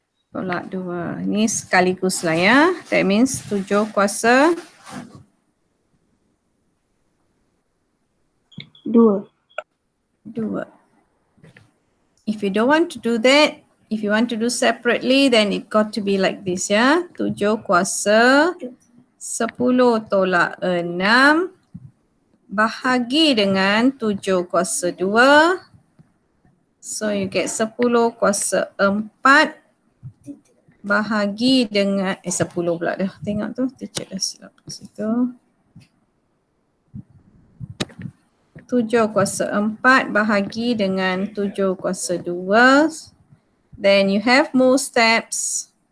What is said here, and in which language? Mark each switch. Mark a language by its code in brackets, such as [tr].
[ms] Tolak 2. Ni sekaligus lah ya. [en] That means [ms] 7 kuasa 2. 2. [en] If you don't want to do that, if you want to do separately, then it got to be like this ya. [ms] 7 kuasa 10 tolak 6 bahagi dengan 7 kuasa 2. [en] So you get [ms] 10 kuasa 4 bahagi dengan 10 pula dah. Tengok tu, teacher dah silap kat situ. 7 kuasa 4 bahagi dengan 7 kuasa 2. [en] Then you have more steps.